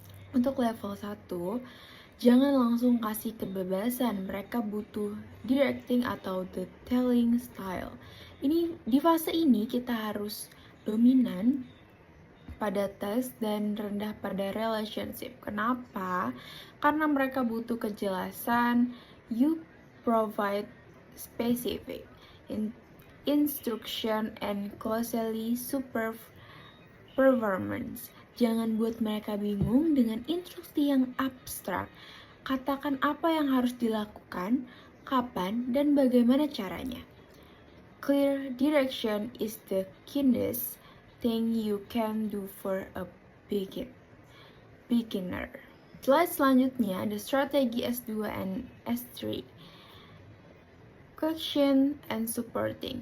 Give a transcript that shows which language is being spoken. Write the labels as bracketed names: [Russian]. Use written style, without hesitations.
[Indonesian] Untuk level 1, jangan langsung kasih kebebasan, mereka butuh directing atau [English] the telling style. [Indonesian] Di fase ini kita harus dominan pada task dan rendah pada relationship. Kenapa? Karena mereka butuh kejelasan. [English] You provide specific instruction and closely supervise performance. [Indonesian] Jangan buat mereka bingung dengan instruksi yang abstrak. Katakan apa yang harus dilakukan, kapan, dan bagaimana caranya. [English] Clear direction is the keenest thing you can do for a beginner. [Indonesian] Slide selanjutnya ada strategi S2 and S3. [English] Question and supporting.